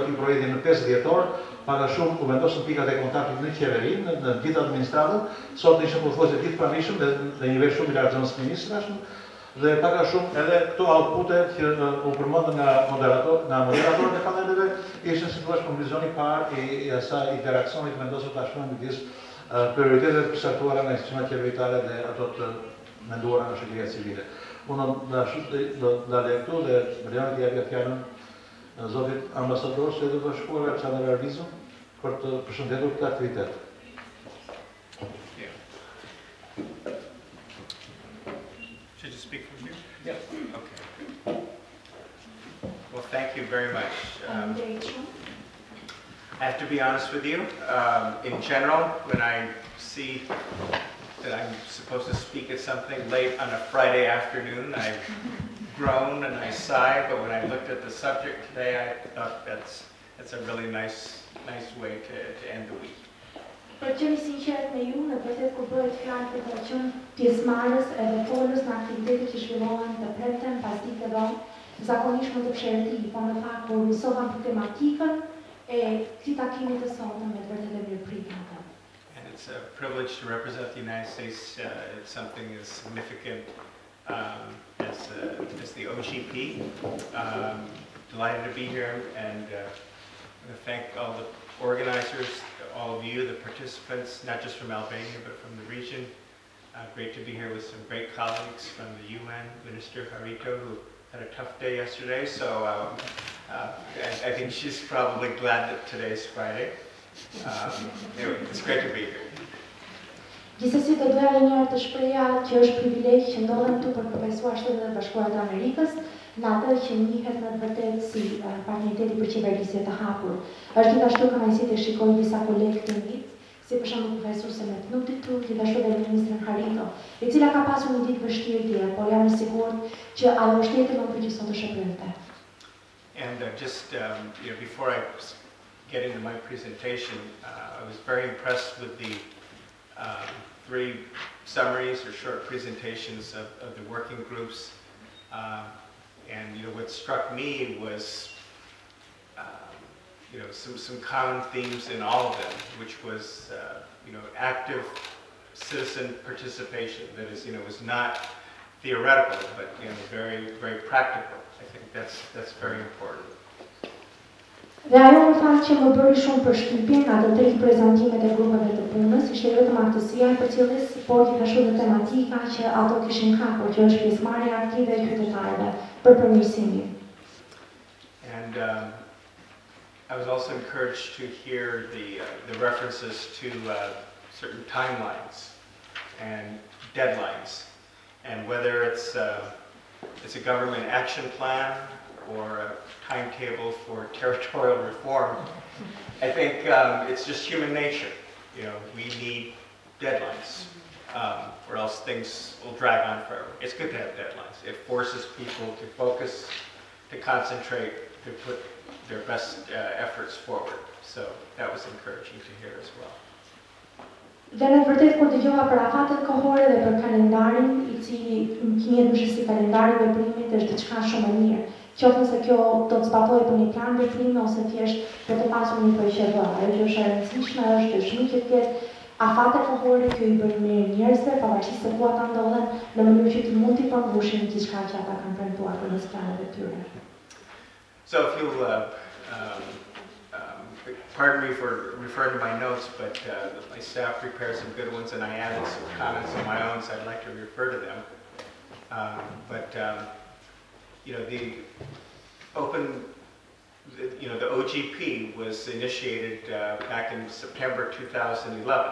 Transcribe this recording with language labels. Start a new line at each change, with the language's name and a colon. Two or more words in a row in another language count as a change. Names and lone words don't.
Albanian: aty projektin në 5 dhjetor, para shumë u vendosën pikat e kontaktit në qeveri, në gjithë administratën, sot ishim pothuajse gjithë pranishëm dhe në nivel shumë i lartë zonës ministrash, dhe paka shumë edhe këto outpute që u përmendën nga moderatorët e paneleve ishin sigurisht konkluzioni i parë i asaj interaksionit vendosur tashmë midis prioritetet përcaktuara nga institucionet qeveritare dhe ato të menduara nga shoqëria civile. Unë do ndalej këtu dhe më t'i japja fjalën zotit ambasador së Shtetit të Bashkuar Alexander Arvizu për të përshëndetur këtë aktivitet.
English: Should you speak from here? Yeah. Okay. Well, thank you very much. I have to be honest with you. In general, when I see that I'm supposed to speak at something late on a Friday afternoon, I groan and I sigh. But when I looked at the subject today, I thought that's a really nice way to end the week.
Albanian: Për qenë sinqert me ju, në vërtet kur bëhet fjalë për të qenë pjesëmarrës edhe folës në aktivitetet që zhvillohen të premten pas ditëve, zakonisht mund të pësherëti, por në fakt kur nisova për tematikën e këtij takimi të sotëm me vërtet e mirëpritje atë.
English: And it's a privilege to represent the United States. It's something as significant as the OGP. Delighted to be here, and I want to thank all the organizers, all of you, the participants, not just from Albania, but from the region. Great to be here with some great colleagues from the UN, Minister Harito, who had a tough day yesterday, so I think she's probably glad that today's Friday. Anyway, it's great to be here.
Albanian: Gjithsesi do doja edhe një herë të shpreha që është privilegj që ndodhem këtu për përfaqësuar Shtetet e Bashkuara të Amerikës, në atë që njihet në të vërtetë si partneriteti për qeverisje të hapur. Është gjithashtu kënaqësi të shikoj disa kolegë të mi, si për shembull profesorse me Knuti këtu, gjithashtu edhe ministrin Harito, e cila ka pasur një ditë vështirë tjetër, por jam i sigurt që ajo shtetë më që sot është e prioritet.
English: And just before I get into my presentation, I was very impressed with the 3 summaries or short presentations of the working groups. And what struck me was some common themes in all of them, which was active citizen participation. That is, was not theoretical, but very, very practical. I think that's very important.
Albanian: Dhe ajo në fakt që më bëri shumë përshtypje nga të 3 prezantimet e grupeve të punës, ishte vetëm aftësia e përcjelljes, por gjithashtu edhe tematika që ato kishin hapur, që është pjesëmarrja aktive e qytetarëve për përmirësimin.
English: And I was also encouraged to hear the references to certain timelines and deadlines, and whether it's a government action plan or a timetable for territorial reform. I think it's just human nature. We need deadlines, or else things will drag on forever. It's good to have deadlines. It forces people to focus, to concentrate, to put their best efforts forward. So that was encouraging to hear as well.
Albanian: Dhe në vërtet kur dëgjova për afatet kohore dhe për kalendarin i cili njëhet më si kalendari i veprimit është diçka shumë e mirë. Qoftë se kjo do të zbatohet për një plan veprimi ose thjesht për të pasur një PQV. Ajo që është e rëndësishme është që shmikjet të ketë afate kohore që i bën mirë njerëzve, pavarësisht se ku ata ndodhen, në mënyrë që të mund të përmbushin diçka që ata kanë premtuar për planet e tyre.
English: So if you'll pardon me for referring to my notes, but my staff prepared some good ones and I added some comments of my own, so I'd like to refer to them. You know, the OGP was initiated back in September 2011.